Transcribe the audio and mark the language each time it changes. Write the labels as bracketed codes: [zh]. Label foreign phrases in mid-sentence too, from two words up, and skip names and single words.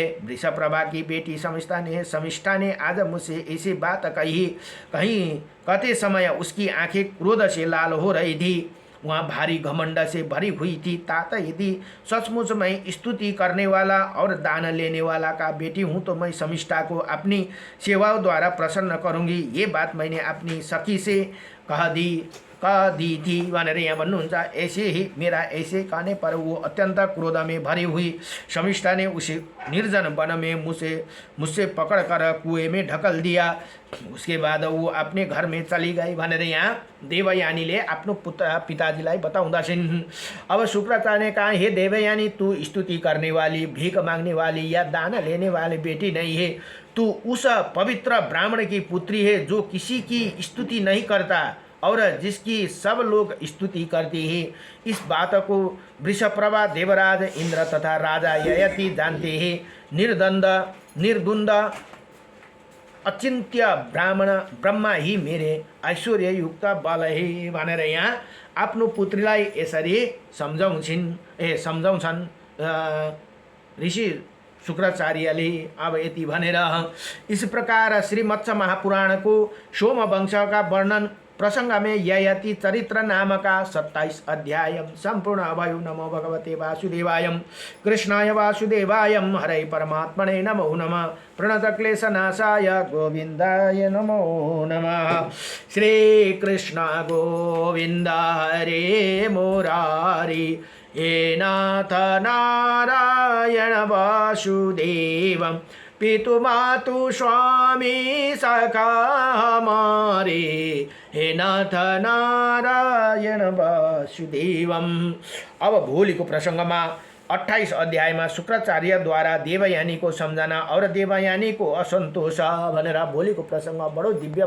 [hi] वृषप्रभा की बेटी समिष्ठा ने आज मुझसे ऐसी बात कहते समय उसकी आंखें क्रोध से लाल हो रही थी। वहाँ भारी घमंड से भरी हुई थी। तात, यदि सचमुच मैं स्तुति करने वाला और दान लेने वाला का बेटी हूँ तो मैं समिष्ठा को अपनी सेवाओं द्वारा प्रसन्न करूँगी। ये बात मैंने अपनी सखी से कह दी थी [ne] भनेर यहाँ भन्नुहुन्छ। [hi] ऐसे ही मेरा ऐसे कहने पर वो अत्यंत क्रोध में भरी हुई समिष्ठा ने उसे निर्जन वन में मुझसे पकड़कर कुएं में ढकल दिया। उसके बाद वो अपने घर में चली गई [ne] भनेर यहाँ देवयानीले आफ्नो पिताजीलाई बताउँदछिन्। [hi] अब शुक्राचार्य ने कहा, हे देवयानी, तू स्तुति करने वाली, भीख मांगने वाली या दान लेने वाली बेटी नहीं है। तू उस पवित्र ब्राह्मण की पुत्री है जो किसी की स्तुति नहीं करता और जिसकी सब लोग स्तुति करते हैं। इस बात को वृषप्रभा, देवराज इंद्र तथा राजा ययति जानते हैं। निर्द्वंद अचिन्त्य ब्रह्मा ही [ne] मेरो [hi] ऐश्वर्ययुक्त बल है [ne] भनेर यहाँ आफ्नो पुत्रीलाई यसरी सम्झाउँछन् ऋषि शुक्राचार्यले। अब यति भनेर [hi] इस प्रकार श्री मत्स्य महापुराण को सोम वंश का वर्णन प्रसंग में ययति चरित्र नाम का 27 अध्याय संपूर्ण भयो। [sa] नमो भगवते वासुदेवाय कृष्णाय वासुदेवाय हरे परमात्मने नमो नमः। प्रणतक्लेशनाशाय गोविन्दाय नमो नमः। श्री कृष्ण गोविन्द हरे मुरारी हे नाथ नारायण वासुदेवं पितुमातु स्वामी सखा हमारे हे नाथ नारायण वासुदेवम। [ne] अब भोलिको प्रसङ्गमा 28 अध्यायमा शुक्राचार्यद्वारा देवयानी को सम्झना और देवयानी को असन्तोष भनेर भोलिको प्रसङ्ग बडो दिव्य